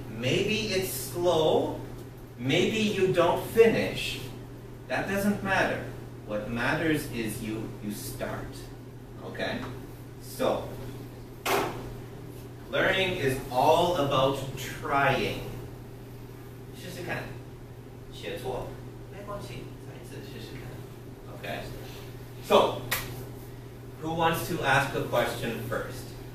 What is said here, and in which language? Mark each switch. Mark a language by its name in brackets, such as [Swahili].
[English] Maybe it's slow, maybe you don't finish. That doesn't matter. What matters is you start, okay? So, learning is all about trying. [Chinese] 试试看，写错没关系，再一次试试看。 [English] Okay. So, who wants to ask a question first?